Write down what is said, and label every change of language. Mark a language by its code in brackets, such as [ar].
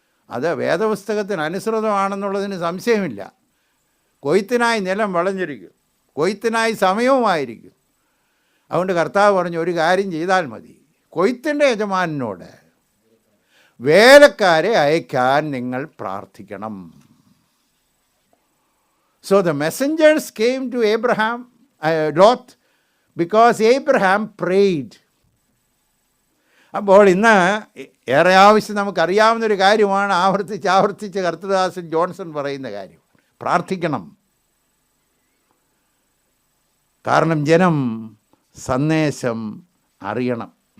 [ml] അത് വേദപുസ്തകത്തിന് അനുസൃതമാണെന്നുള്ളതിന് സംശയമില്ല. കൊയ്ത്തിനായി നിലം വിളഞ്ഞിരിക്കും, കൊയ്ത്തിനായി സമയവുമായിരിക്കും. അതുകൊണ്ട് കർത്താവ് പറഞ്ഞു, ഒരു കാര്യം ചെയ്താൽ മതി, കൊയ്ത്തിൻ്റെ യജമാനനോട് വേലക്കാരെ അയക്കാൻ നിങ്ങൾ പ്രാർത്ഥിക്കണം. [en] So the messengers came to Lot because Abraham prayed. [ml] അപ്പോൾ ഇന്ന് ഏറെ ആവശ്യം നമുക്കറിയാവുന്നൊരു കാര്യമാണ്, ആവർത്തിച്ച് കർത്തദാസൻ ജോൺസൺ പറയുന്ന കാര്യം, പ്രാർത്ഥിക്കണം. കാരണം ജനം സന്ദേശം അറിയണം.